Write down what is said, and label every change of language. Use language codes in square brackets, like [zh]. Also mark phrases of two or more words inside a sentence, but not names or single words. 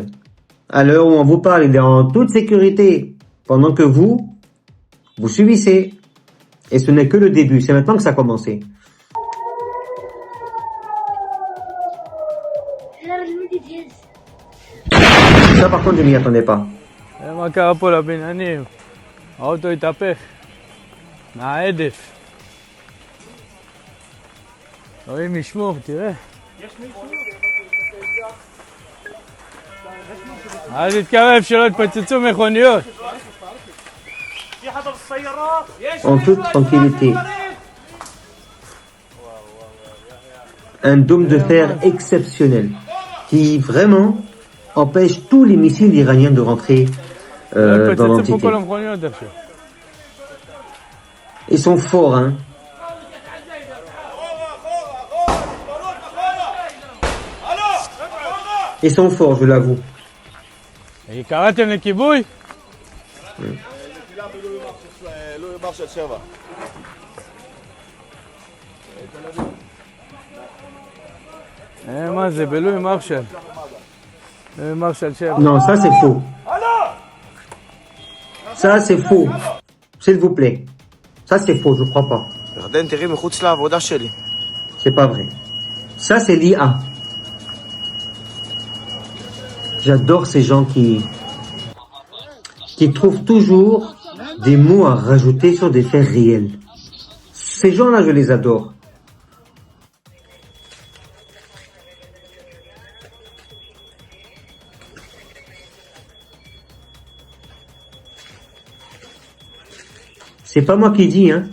[fr] À l'heure où on vous parle, il est en toute sécurité. Pendant que vous subissez. Et ce n'est que le début. C'est maintenant que ça a commencé. Ça, par contre, je m'y attendais pas. [he] מה קרה פה לבניינים? האוטו התהפך. מההדף. אלוהים ישמור, תראה. אל תתקרב שלא יתפוצצו מכוניות. [fr] En toute tranquillité. Un dôme de fer exceptionnel qui vraiment empêche tous les missiles iraniens de rentrer dans l'entité. Ils sont forts, hein. Ils sont forts, je l'avoue. [he] קראתם לכיבוי? מה זה? בלוי מרשל. מרשל 7. [fr] Non, ça c'est faux. Ça c'est faux. S'il vous plaît. Ça c'est faux, je crois pas. [he] ירדן, תראי מחוץ לעבודה שלי. [fr] C'est pas vrai. Ça c'est l'IA. J'adore ces gens qui trouvent toujours des mots à rajouter sur des faits réels. Ces gens-là, je les adore. C'est pas moi qui dis, hein.